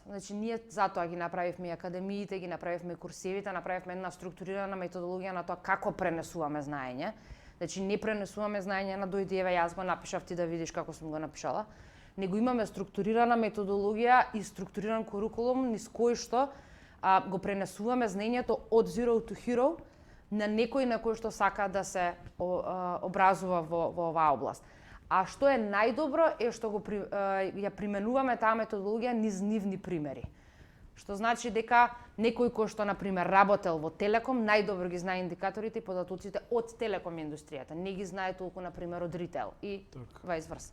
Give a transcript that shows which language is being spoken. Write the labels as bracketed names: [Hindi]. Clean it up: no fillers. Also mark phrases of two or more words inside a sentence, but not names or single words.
[Macedonian] Значи ние затоа ги направивме академиите, ги направивме курсевите, направивме една структурирана методологија на тоа како пренесуваме знаење. Значи не пренесуваме знаење на дојди еве јас го напишав ти да видиш како сум го напишала, него имаме структурирана методологија и структуриран курикулум низ кој што го пренесуваме знаењето од [English] zero to hero [Macedonian] на некој на кој што сака да се образува во оваа област. А што е најдобро е што ја применуваме таа методологија низ нивни примери. Што значи дека некој кој што на пример работел во Телеком најдобро ги знае индикаторите и податоците од телеком индустријата, не ги знае толку на пример од ритейл и [English] vice versa.